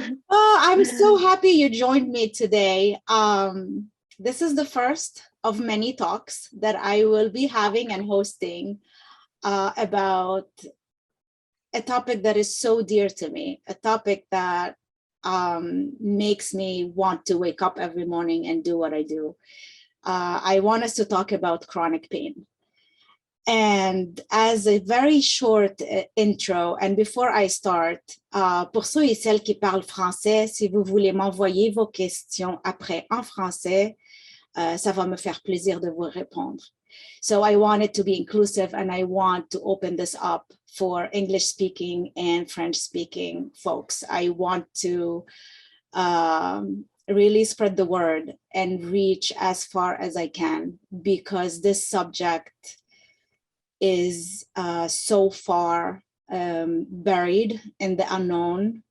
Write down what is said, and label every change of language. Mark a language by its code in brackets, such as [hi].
[en] Oh, I'm so happy you joined me today. This is the first of many talks that I will be having and hosting about a topic that is so dear to me, a topic that makes me want to wake up every morning and do what I do. I want us to talk about chronic pain. And as a very short intro, and before I start, [fr] pour ceux et celles qui parlent français, si vous voulez m'envoyer vos questions après en français, ça va me faire plaisir de vous répondre. [en] So I want it to be inclusive, and I want to open this up for English speaking and French speaking folks. I want to really spread the word and reach as far as I can, because this subject is so far buried in the unknown.